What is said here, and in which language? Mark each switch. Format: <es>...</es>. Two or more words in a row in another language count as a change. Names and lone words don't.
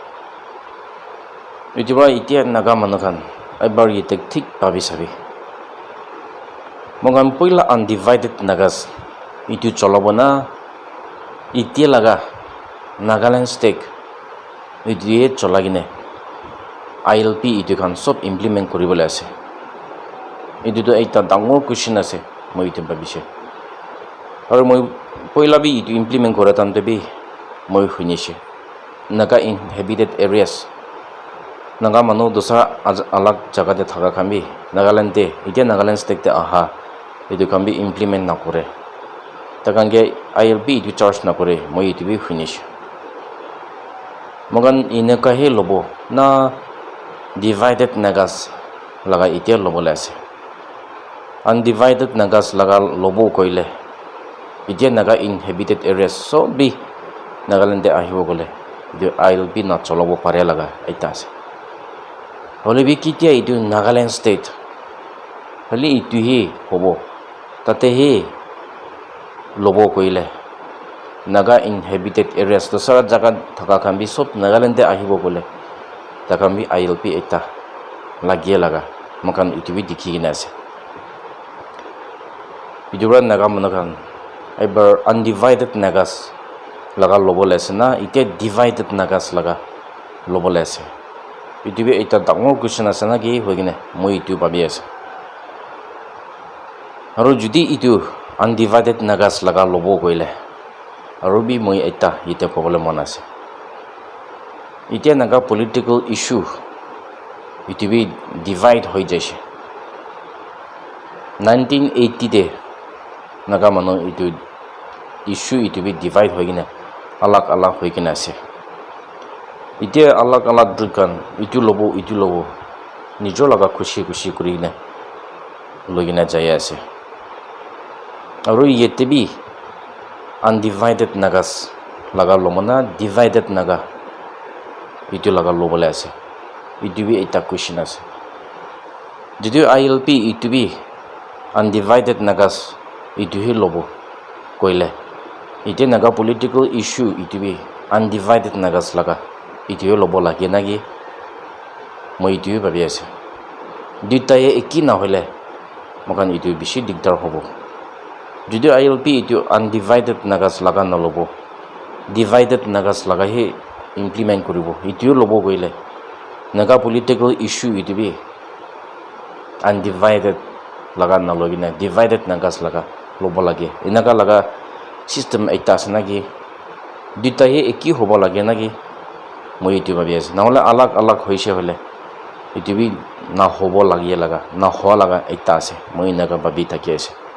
<nag>itu ba itia naga manu khan ebar yete thik pabi sabi mukan poila</nag> <en>undivided nagas</en> <nag>itu cholabo na itia laga Nagaland state itu ye cholagine ILP itu kan sob implement koribole ase itu to ekta dangor question ase moi itu babise aru moi poila bi itu implement kora tamte bi moi hunishe</nag> <en>naga inhabited areas</en> <nag>naga manu dosa alag jaga te thaka khambi Nagaland te ite Nagaland state te aha itu kan bi implement na kore takan ge ILP itu charge na kore moi itu bi hunishe mogan ineka he lobo na</nag> <en>divided nagas</en> <nag>laga itia lobo ase</nag> <en>undivided nagas</en> <nag>laga lobo koile itia naga</nag> <en>inhabited areas</en> <nag>so bi Nagaland de ahibo gole de ILP na cholobo pare laga eta ase hole bi kitia itu Nagaland state hali itu he hobo tate he lobo koile</nag> <en>naga inhabited areas</en> <nag>to sara jaga thaka khambi sob Nagaland de ahibo bole takambi ILP eta lagie laga makan itu bi dikhi gina ase idura naga manakan ever</nag> <en>undivided nagas</en> <nag>laga lobo lese na ite</nag> <en>divided nagas</en> <nag>laga lobo lese itu bi eta dangor question ase na gi hoigine moi itu babi ase aru judi itu</nag> <en>undivided nagas</en> <nag>laga lobo koile aru bi moi eta ite kobole mon ase itia naga</nag> <en>political issue</en> <nag>itu bi divide hoi jaise 1980 de naga manu itu issue itu bi divide hoigine alag alag hoigine ase itia alag alag dukan itu lobo nijo laga khushi kurine logina jaya ase aru yete bi</nag> <en>undivided nagas</en> <nag>laga lomona</nag> <en>divided naga</en> <nag>itu laga lobole ase itu bi eta question ase judio ILP itu bi</nag> <en>undivided nagas</en> <nag>itu hi lobo koile ite naga</nag> <en>political issue</en> <nag>itu bi</nag> <en>undivided nagas</en> <nag>laga itu hi lobo lage nagi moi itu babi ase duitaye eki na hole mokan itu bishi digdar hobo judio ILP itu</nag> <en>undivided nagas</en> <nag>laga na lobo</nag> <en>divided nagas</en> <nag>laga hi implement koribo itu lobo koile naga</nag> <en>political issue</en> <nag>itu bi undivided laga na logina</nag> <en>divided nagas</en> <nag>laga lobo lage inaga laga system ekta ase nagi duita he eki hobo lage nagi moi itu babi ase na hole alag alag hoise hole itu bi na hobo lage laga na howa laga ekta ase moi naga babi thaki ase</nag>